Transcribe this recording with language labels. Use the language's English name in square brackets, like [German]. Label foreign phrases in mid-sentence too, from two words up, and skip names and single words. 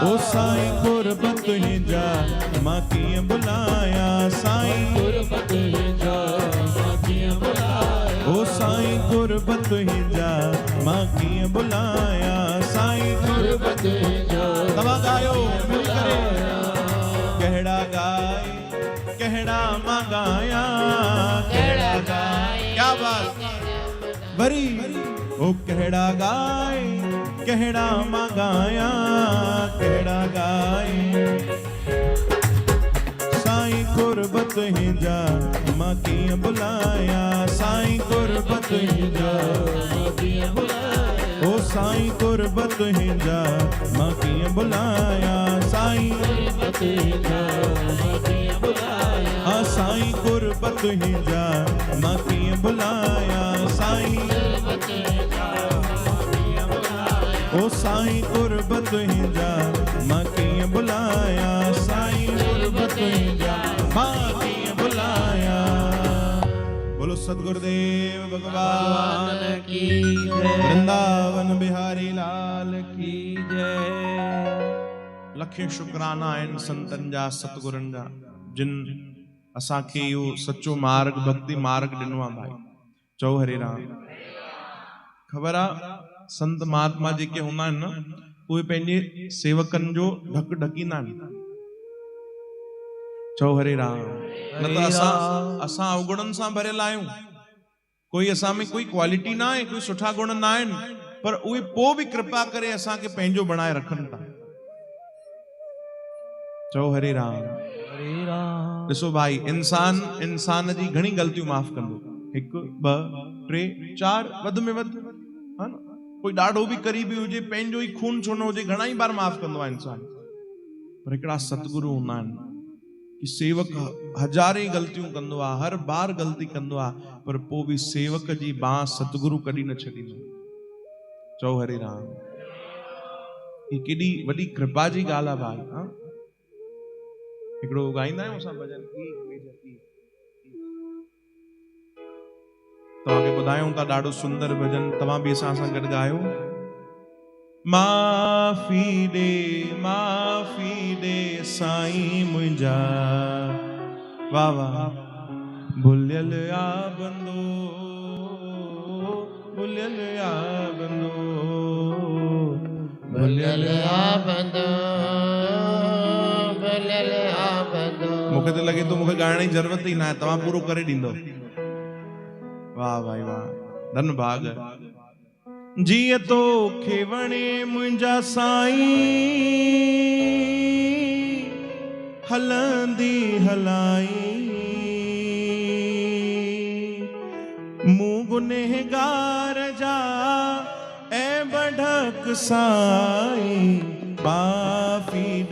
[Sindhi] ओ साईं कुर्बत तुंहिंजा मां कीअं बुलाया साईं कुर्बत हिंजा मां कीअं बुलाया ओ साईं कुर्बत तुंहिंजा मां कीअं बुलाया साईं कुर्बत हिंजा तव्हां गायो मिल करे कहड़ा गाए कहड़ा मां गाया कहड़ा गाए क्या बात भरी ओ कहड़ा गाए कहड़ा मां गाया कहड़ा गाए साईं कुर्बत हिंजा मां कीअं बुलाया साईं कुर्बत हिंजा मां कीअं बुलाया ओ साईं कुर्बत हिंजा मां कीअं बुलाया साईं कुर्बत हिंजा मां कीअं बुलाया हाँ साईं कुर्बत हिंजा मां कीअं बुलाया साईं कुर्बत हिंजा मां कीअं बुलाया ओ साईं कुर्बत हिंजा मां कीअं बुलाया साईं कुर्बत हिंजा मां कीअं बुलाया [Hindi] बोलो सतगुरुदेव भगवान की जय वृंदावन बिहारी लाल की जय [Sindhi] लखे शुक्राना आहिनि संतनि जा सतगुरनि जा जिन असांखे इहो सचो मार्ग भक्ति मार्ग ॾिनो आहे भाई चओ हरे राम ख़बर आहे संत महात्मा जेके हूंदा आहिनि न उहे पंहिंजे सेवकनि जो ढक ढकींदा आहिनि चओ हरे राम न त असां अवगुणनि सां भरियल आहियूं कोई असां में कोई क्वालिटी ना आहे कोई सुठा गुण ना आहिनि पर उहे पोइ बि कृपा करे असांखे पंहिंजो बणाए रखनि था। चओ हरे राम। हरे राम। ॾिसो भाई, इंसान जी घणी ग़लतियूं माफ़ कंदो, 1 2 3 4 वध में वध, हा न? कोई ॾाढो बि करीबी हुजे, पंहिंजो ई खून छो न हुजे, घणा ई बार माफ़ कंदो आहे इंसान। पर हिकिड़ा सतगुरु हूंदा आहिनि कि सेवक हज़ारे ग़लतियूं कंदो आहे, हर बार ग़लती कंदो आहे, पर पोइ बि सेवक जी बांह सतगुरु कॾहिं न छॾींदो। चओ हरे राम। ही केॾी वॾी कृपा जी ॻाल्हि आहे भाई। हा, हिकिड़ो ॻाईंदा आहियूं असां भॼन, तव्हांखे ॿुधायूं था, ॾाढो सुंदर भॼन, तव्हां बि असां सां गॾु ॻायो। माफ़ी दे साईं मुंहिंजा, वाह वाह, भुलियल आ बंदो, भुलियल आ बंदो, भुलियल आ बंदो, भुलियल आ बंदो। मूंखे त लॻे थो मूंखे ॻाइण जी ज़रूरत ई न आहे, तव्हां पूरो करे ॾींदो। वाह भाई वाह, धन भाग। जीअं तोखे वणे मुंहिंजा साईं, हलंदी हलाई, मूं गुनहगार जा ऐं बढक साईं, माफ़ी